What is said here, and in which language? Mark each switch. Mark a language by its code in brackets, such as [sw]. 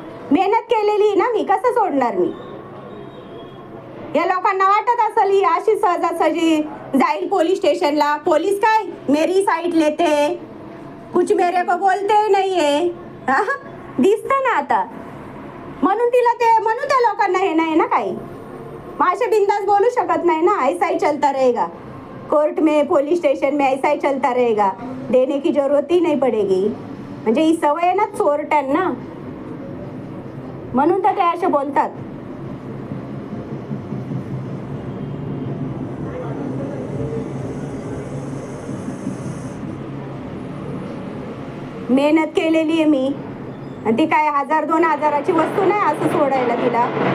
[mr] मेहनत केलेली ना मी, कसं सोडणार मी? या लोकांना वाटत असेल ही अशी सहजासहजी जाईल पोलीस स्टेशनला. पोलीस काय [hi] मेरी साइड लेते, कुछ मेरे को बोलते [mr] नाहीये. दिसतं ना आता. म्हणून म्हणून त्या लोकांना हे नाही ना काही, मग असे बिंदास बोलू शकत नाही ना. [hi] ऐसा ही चलता रहेगा, कोर्ट में पुलिस स्टेशन में ऐसा ही चलता रहेगा, देने की जरूरत ही नहीं पडेगी. [mr] म्हणजे ही सवय आहे ना चोरट्यांना, म्हणून तर ते असे बोलतात. मेहनत केलेली आहे मी, आणि ती काय 1000-2000ची वस्तू नाही असं सोडायला तिला.